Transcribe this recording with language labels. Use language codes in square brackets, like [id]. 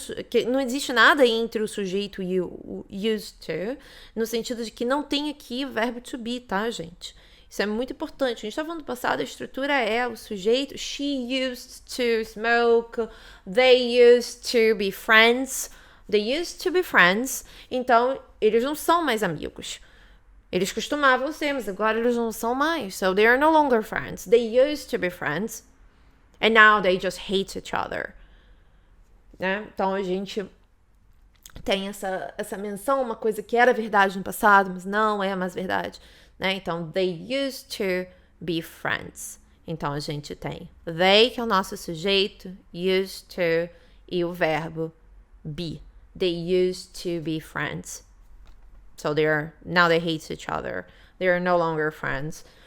[pt] Que não existe nada entre o sujeito e o used to, no sentido de que não tem aqui o verbo to be, tá, gente? Isso é muito importante. A gente está falando do passado, a estrutura é o sujeito. [en] She used to smoke. They used to be friends. They used to be friends. [pt] Então, eles não são mais amigos. Eles costumavam ser, mas agora eles não são mais. [en] So they are no longer friends. They used to be friends. And now they just hate each other. [pt] Né? Então a gente tem essa menção, uma coisa que era verdade no passado, mas não é mais verdade. Né? Então, [en] they used to be friends. [pt] Então a gente tem they, que é o nosso sujeito, used to e o verbo be. [en] They used to be friends. So now they hate each other. They are no longer friends.